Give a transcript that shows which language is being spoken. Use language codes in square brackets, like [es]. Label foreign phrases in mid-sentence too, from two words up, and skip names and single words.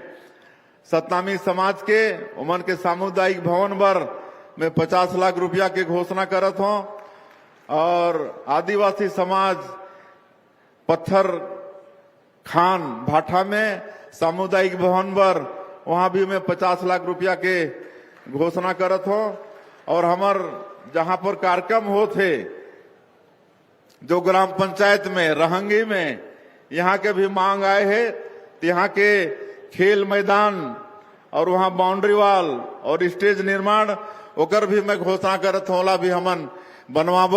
[hne] सतनामी समाज के उमन के सामुदायिक भवन बर में 50 लाख रुपया के घोषणा करत हूं, और आदिवासी समाज पत्थर खान भाठा में सामुदायिक भवन बर वहां भी मैं 50 लाख रुपया के घोषणा करत हूं। और हमार जहां पर कार्यक्रम होते जो ग्राम पंचायत में रहंगी में, यहाँ के भी मांग आए है, तो यहाँ के खेल मैदान और वहां बाउंड्री वाल और स्टेज निर्माण ओकर भी मैं घोषणा करत हूँ, भी हमन बनवाबो।